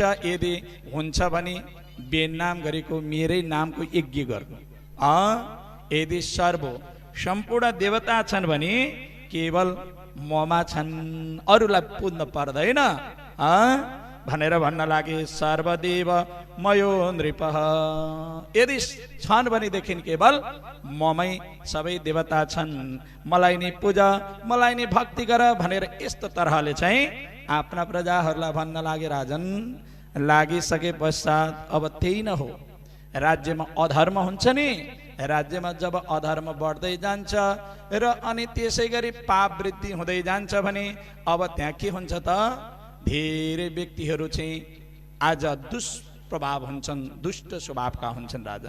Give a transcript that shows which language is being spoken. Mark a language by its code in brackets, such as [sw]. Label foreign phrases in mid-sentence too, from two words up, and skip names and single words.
[ne] यदि हुन्छ भने बेन नाम गरेको मेरै नामको यज्ञ गर्नु। यदि सम्पूर्ण देवता छन् भने केवल ममा छन्, अरूलाई पुज्न पर्दैन भनेर भन्न लागे। [sa] सर्वदेव मयो नृपः, [ne] यदि छन् भनेदेखि केवल ममै सबै देवता छन्, मलाई नै पूजा, मलाई नै भक्ति गर भनेर यस्तो तरहले चाहिँ आफ्ना प्रजाहरूलाई भन्न लागे राजन। लागिसके पश्चात अब त्यही न हो, राज्यमा अधर्म हुन्छ नि, राज्यमा जब अधर्म बढ्दै जान्छ र अनि त्यसै गरी पाप वृद्धि हुँदै जान्छ भने अब त्यहाँ के हुन्छ त, धेरै व्यक्तिहरू चाहिँ आज दुष्प्रभाव हुन्छन्, दुष्ट स्वभावका हुन्छन् राजन।